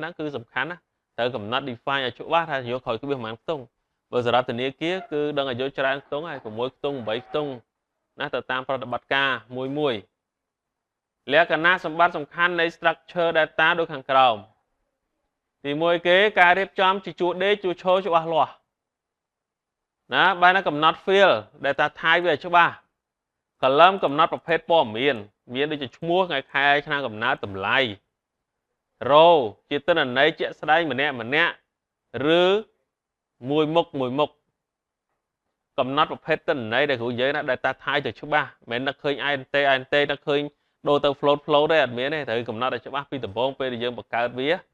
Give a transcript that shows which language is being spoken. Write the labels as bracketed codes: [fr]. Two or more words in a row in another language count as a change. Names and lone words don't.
[km] ហ្នឹងគឺសំខាន់ណាត្រូវកំណត់ define ឲ្យច្បាស់ថាយកក្រោយក្បៀសប៉ុន្មានខ្ទង់បើសម្រាប់ធនាគារគឺដឹងឲ្យយកច្រើនខ្ទង់ ហើយ6ខ្ទង់8ខ្ទង់ណាទៅតាមប្រតិបត្តិការមួយលក្ខណៈសម្បត្តិសំខាន់នៃ [en] structure data [km] ដូចខាងក្រោមទី1គេការរៀបចំជាជួរដេកជួរឈរច្បាស់លាស់ណាបែរណាកំណត់ [en] field data type [km] វាច្បាស់ column កំណត់ប្រភេទព័ត៌មានមានដូចជាឈ្មោះថ្ងៃខែឆ្នាំកំណើតតម្លៃ row ជាទិន្នន័យជាក់ស្ដែងម្នាក់ឬមួយមុខ កំណត់ប្រភេទទិន្នន័យដែលគ្រូនិយាយណា [en] data type [km] ទៅច្បាស់មិនមែននឹកឃើញ INT នឹកឃើញដូរទៅ float ទេអត់មានទេត្រូវកំណត់ឲ្យច្បាស់ពីដំបូងពេលដែលយើងបង្កើតវា